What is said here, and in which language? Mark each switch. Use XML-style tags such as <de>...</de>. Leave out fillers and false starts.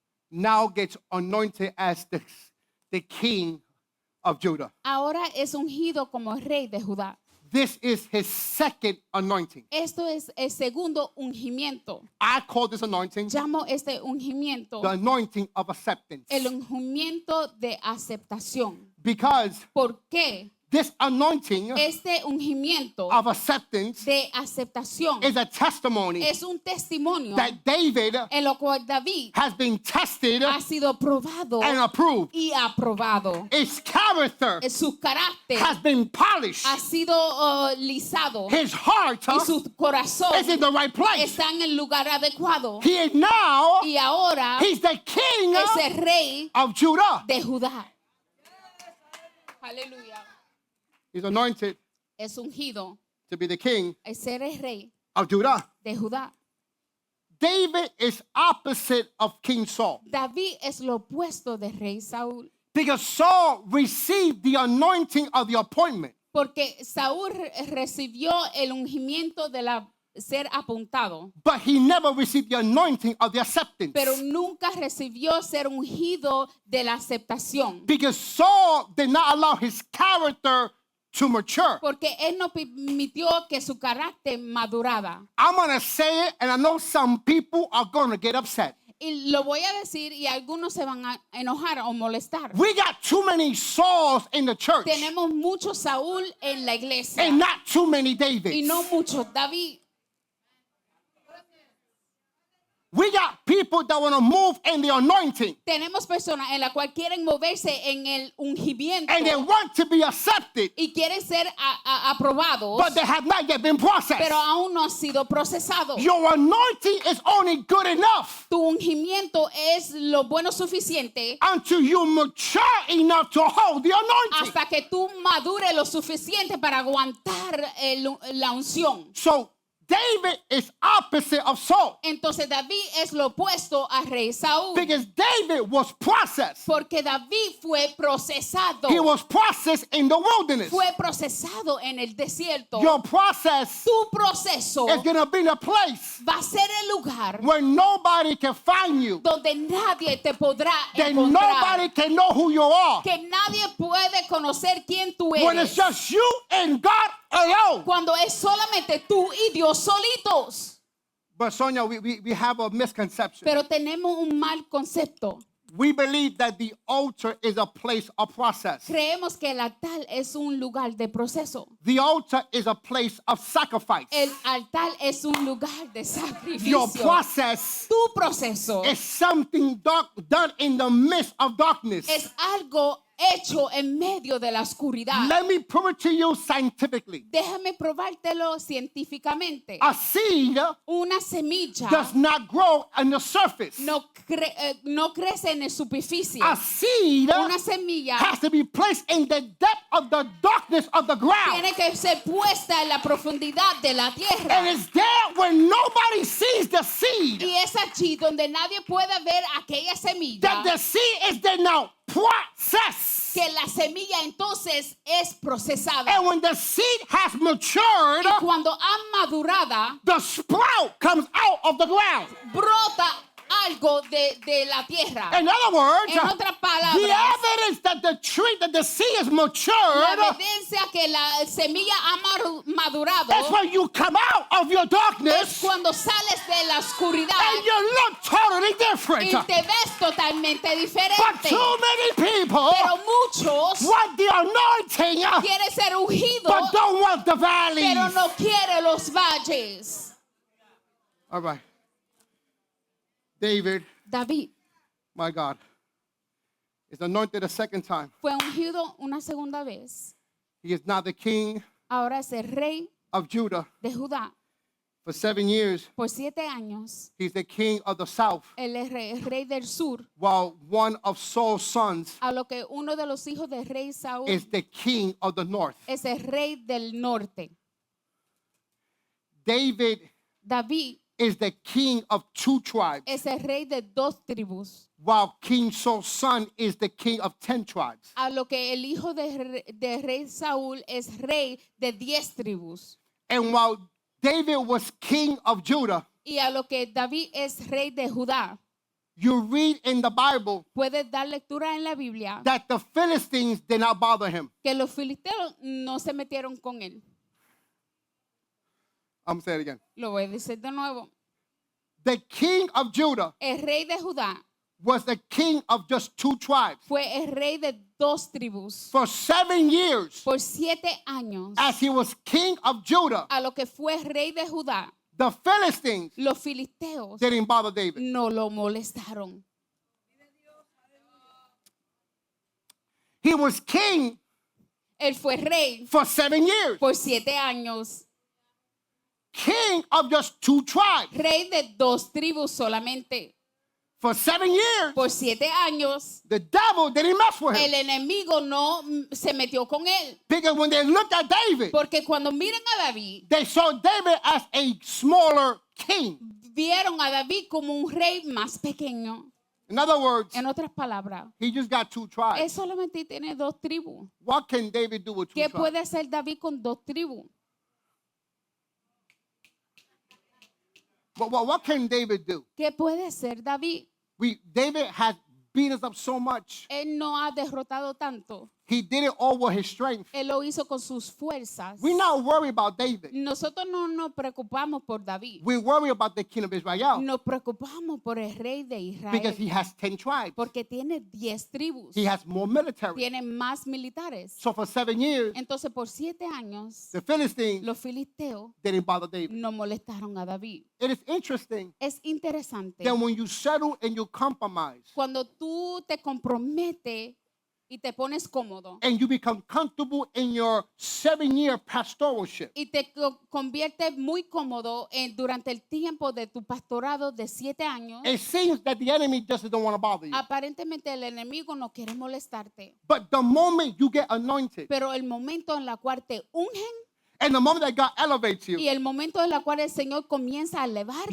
<en>now gets anointed as the king of Judah.</en> <es>ahora es ungido como rey de Judá.</es> <en>This is his second anointing.</en> <es>Esto es el segundo ungimiento.</es> <en>I call this anointing</en> <es>Llamo este ungimiento</es> <en>the anointing of acceptance.</en> <es>el ungimiento de aceptación.</es> <en>Because</en> <es>¿Por qué?</es> <en>this anointing</en> <es>Este ungimiento</es> <en>of acceptance</en> <es>de aceptación</es> <en>is a testimony</en> <es>es un testimonio</es> <en>that David</en> <es>en lo cual David</es> <en>has been tested</en> <es>ha sido probado</es> <en>and approved.</en> <es>y aprobado.</es> <en>His character</en> <es>Su carácter</es> <en>has been polished.</en> <es>ha sido lisado</es> <en>His heart</en> <es>y su corazón</es> <en>is in the right place.</en> <es>está en el lugar adecuado.</es> <en>He is now,</en> <es>Y ahora</es> <en>he's the king</en> <es>es el rey</es> <en>of Judah.</en> <es>de Judá. Aleluya.</es> <en>He's anointed</en> <es>Es ungido,</es> <en>to be the king</en> <es>es ser el rey</es> <en>of Judah.</en> <es>de Judá.</es> <en>David is opposite of King Saul</en> <es>David es lo opuesto del rey Saúl.</es> <en>because Saul received the anointing of the appointment,</en> <es>Porque Saúl recibió el ungimiento de ser apuntado,</es> <en>but he never received the anointing of the acceptance.</en> <es>pero nunca recibió ser ungido de la aceptación.</es> <en>Because Saul did not allow his character to mature.</en> <es>Porque él no permitió que su carácter madurara.</es> <en>I'm going to say it, and I know some people are going to get upset.</en> <es>Y lo voy a decir y algunos se van a enojar o molestar.</es> <en>We got too many Sauls in the church</en> <es>Tenemos mucho Saúl en la iglesia</es> <en>and not too many</en> <es>y</es> <en>Davids.</en> <es>no mucho David.</es> <en>We got people that want to move in the anointing</en> <es>Tenemos personas en la cual quieren moverse en el ungimiento</es> <en>and they want to be accepted,</en> <es>y quieren ser aprobados,</es> <en>but they have not yet been processed.</en> <es>pero aún no han sido procesados.</es> <en>Your anointing is only good enough</en> <es>Tu ungimiento es lo bueno suficiente</es> <en>until you mature enough to hold the anointing.</en> <es>hasta que tú madures lo suficiente para aguantar la unción.</es> <en>So David is opposite of Saul.</en> <es>Entonces David es lo opuesto al rey Saúl.</es> <en>Because David was processed.</en> <es>Porque David fue procesado.</es> <en>He was processed in the wilderness.</en> <es>Fue procesado en el desierto.</es> <en>Your process</en> <es>Tu proceso</es> <en>is going to be in a place</en> <es>va a ser el lugar</es> <en>where nobody can find you.</en> <es>donde nadie te podrá</es> <en>That</en> <es>encontrar.</es> <en>nobody can know who you are.</en> <es>Que nadie puede conocer quién tú</es> <en>When it's</en> <es>eres.</es> <en>just you and God alone.</en> <es>Cuando es solamente tú y Dios solitos.</es> <en>But Sonia, we have a misconception.</en> <es>Pero tenemos un mal concepto.</es> <en>We believe that the altar is a place of process.</en> <es>Creemos que el altar es un lugar de proceso.</es> <en>The altar is a place of sacrifice.</en> <es>El altar es un lugar de</es> <en>Your</en> <es>sacrificio.</es> <en>process</en> <es>Tu proceso</es> <en>is something done in the midst of darkness.</en> <es>es algo hecho en medio de la oscuridad.</es> <en>Let me prove it to you scientifically.</en> <es>Déjame probártelo científicamente.</es> <en>A seed</en> <es>Una semilla</es> <en>does not grow on the surface.</en> <es>no crece en la superficie.</es> <en>A seed</en> <es>Una semilla</es> <en>has to be placed in the depth of the darkness of the ground.</en> <es>tiene que ser puesta en la profundidad de la</es> <en>And</en> <es>tierra.</es> <en>it's there when nobody sees the seed.</en> <es>Y es allí donde nadie puede ver aquella semilla.</es> <en>That the seed is then now processed.</en> <es>Que la semilla entonces es procesada.</es> <en>And when the seed has matured,</en> <es>Y cuando ha madurada,</es> <en>the sprout comes out of the ground.</en> <es>brota algo de la tierra.</es> <en>In other words,</en> <es>En otras</es> <en>the</en> <es>palabras,</es> <en>evidence that the tree, that the seed is</en> <es>la</es> <en>matured,</en> <es>evidencia que la semilla ha madurado</es> <en>that's when you come out of your</en> <es>es</es> <en>darkness</en> <es>cuando sales de la oscuridad</es> <en>and you look totally</en> <es>y</es> <en>different.</en> <es>te ves totalmente</es> <en>But</en> <es>diferente.</es> <en>too many people</en> <es>Pero muchos</es> <en>want the anointing,</en> <es>quieren ser ungidos,</es> <en>but don't want the valleys.</en> <es>pero no quieren los valles.</es> <en>All right. David,</en> <es>David</es> <en>my God, is anointed a second time.</en> <es>fue ungido una segunda vez.</es> <en>He is now the king</en> <es>Ahora es el rey</es> <en>of Judah.</en> <es>de Judá.</es> <en>For 7 years,</en> <es>Por 7 años,</es> <en>he's the king of the south,</en> <es>él es rey del sur,</es> <en>while one of Saul's sons</en> <es>a lo que uno de los hijos del rey Saúl</es> <en>is the king of the north.</en> <es>es el rey del norte.</es> <en>David</en> <es>David</es> <en>is the king of 2 tribes,</en> <es>es el rey de 2 tribus,</es> <en>while King Saul's son is the king of 10 tribes.</en> <es>a lo que el hijo de rey Saúl es rey de 10 tribus.</es> <en>And while David was king of Judah,</en> <es>Y a lo que David es rey de Judá,</es> <en>you read in the Bible</en> <es>puedes dar lectura en la Biblia</es> <en>that the Philistines did not bother him.</en> <es>que los filisteos no se metieron con él.</es> <en>I'm going to say it again.</en> <es>Lo voy a decir de nuevo.</es> <en>The king of Judah</en> <es>El rey de Judá</es> <en>was the king of just 2 tribes.</en> <es>fue el rey de 2 tribus.</es> <en>For 7 years,</en> <es>Por 7 años,</es> <en>as he was king of Judah,</en> <es>a lo que fue rey de Judá,</es> <en>the Philistines</en> <es>los filisteos</es> <en>didn't bother David.</en> <es>no lo molestaron.</es> <en>He was king</en> <es>Él fue rey</es> <en>for 7 years,</en> <es>por 7 años,</es> <en>king of just 2 tribes.</en> <es>rey de 2 tribus solamente.</es> <en>For 7 years,</en> <es>Por 7 años,</es> <en>the devil didn't mess with</en> <es>el</es> <en>him.</en> <es>enemigo no se metió con él.</es> <en>Because when they looked at David,</en> <es>Porque cuando miran a David,</es> <en>they saw David as a smaller king.</en> <es>vieron a David como un rey más pequeño.</es> <en>In other words,</en> <es>En otras palabras,</es> <en>he just got 2</en> <es>él</es> <en>tribes.</en> <es>solamente tiene 2 tribus.</es> <en>What can David do with 2</en> <es>¿Qué</es> <en>tribes?</en> <es>puede hacer David con 2 tribus?</es> <en>What can David do?</en> <es>¿Qué puede hacer David?</es> <en>David has beat us up so much.</en> <es>Él no ha derrotado tanto.</es> <en>He did it all with his strength.</en> <es>Él lo hizo con sus fuerzas.</es> <en>We're not worried about David.</en> <es>Nosotros no nos preocupamos por David.</es> <en>We worry about the king of Israel</en> <es>Nos preocupamos por el rey de</es> <en>because</en> <es>Israel.</es> <en>he has 10 tribes.</en> <es>Porque tiene 10 tribus.</es> <en>He has more military.</en> <es>Tiene más militares.</es> <en>So for 7 years,</en> <es>Entonces por 7 años,</es> <en>the Philistines</en> <es>los filisteos</es> <en>didn't bother David.</en> <es>no molestaron a David.</es> <en>It is interesting</en> <es>Es interesante.</es> <en>that when you settle and you compromise</en> <es>Cuando tú te comprometes y te pones cómodo</es> <en>and you become comfortable in your 7-year pastoralship,</en> <es>y te conviertes muy cómodo durante el tiempo de tu pastorado de 7 años,</es> <en>it seems that the enemy just doesn't want to bother you.</en> <es>aparentemente el enemigo no quiere molestarte.</es> <en>But the moment you get anointed</en> <es>Pero el momento en el cual te ungen</es> <en>And the moment that God elevates you,</en> <es>Y el momento en el cual el Señor comienza a elevarte,</es>